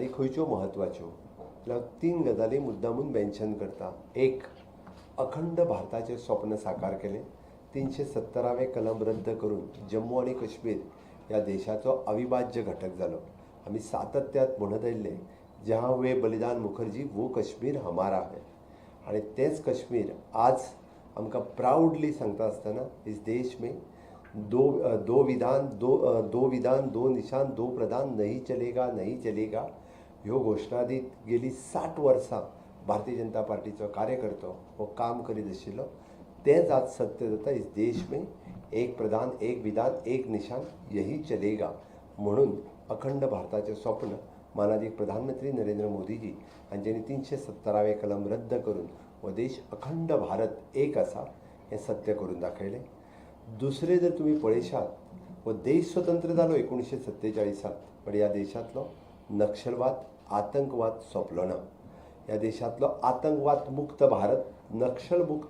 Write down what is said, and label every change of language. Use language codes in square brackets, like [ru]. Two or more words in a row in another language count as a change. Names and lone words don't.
[kok] खंयच्यो म्हत्वाच्यो जाल्यार 3 गजाली मुद्दामून मेन्शन करता एक अखंड भारताचें स्वप्न साकार केलें 370वें कलम रद्द करून जम्मू आनी काश्मीर ह्या देशाचो अविभाज्य घटक जालो आमी सातत्यात म्हणत आयिल्ले [hi] जहाँ हुए बलिदान मुखर्जी वो कश्मीर हमारा है [kok] आनी तेंच कश्मीर आज आमकां प्राउडली सांगता आसतना [hi] इस देश में दो विधान दो निशान दो प्रधान नहीं चलेगा [kok] ह्यो घोशणा दीत गेली 60 वर्सां भारतीय जनता पार्टीचो कार्यकर्तो हो काम करीत आशिल्लो तेंच आज सत्य जाता [hi] इस देश में एक प्रधान एक विधान एक निशान यही चलेगा [kok] म्हणून अखंड भारताचें स्वप्न मानाधीक प्रधानमंत्री नरेंद्र मोदीजी हांच्यांनी 370वें कलम रद्द करून हो देश अखंड भारत एक आसा हें सत्य करून दाखयलें दुसरें जर तुमी पळयशात हो देश स्वतंत्र जालो 1947 पण ह्या देशांतलो नक्षलवाद आतंकवाद सोंपलो ना ह्या देशांतलो आतंकवाद मुक्त भारत नक्षल मुक्त